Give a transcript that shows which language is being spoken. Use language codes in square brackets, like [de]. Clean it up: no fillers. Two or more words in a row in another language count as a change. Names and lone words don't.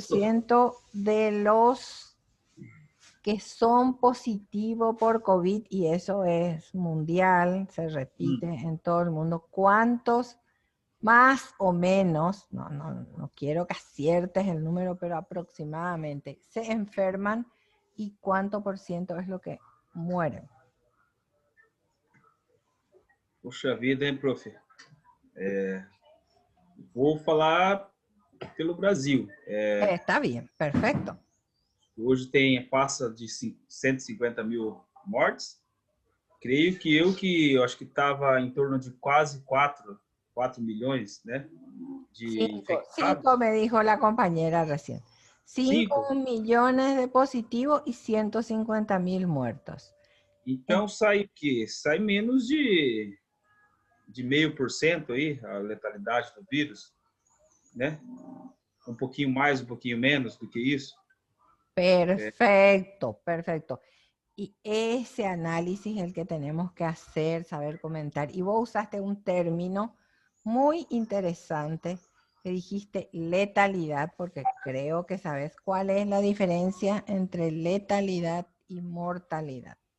[es] por ciento de los que son positivos por COVID, y eso es mundial, se repite en todo el mundo, cuántos más o menos, no quiero que aciertes el número, pero aproximadamente, se enferman y cuánto por ciento es lo que mueren? [pt] Puxa vida, hein, prof? Vou falar pelo Brasil. [es] Está bien, perfecto. [pt] Hoje passa de 150 mil mortes. Creio que eu acho que estava em torno de quase 4 milhões, né, de infectados. [es] 5 me dijo la compañera recién. 5 millones de positivos y 150.000 muertos. [pt] Então sai o quê? Sai menos de 0,5% aí a letalidade do vírus, né? Um pouquinho mais, um pouquinho menos do que isso. [es] Perfecto, perfecto. Y ese análisis es el que tenemos que hacer, saber comentar. Y vos usaste un término muy interesante que dijiste letalidad, porque creo que sabes cuál es la diferencia entre letalidad y mortalidad.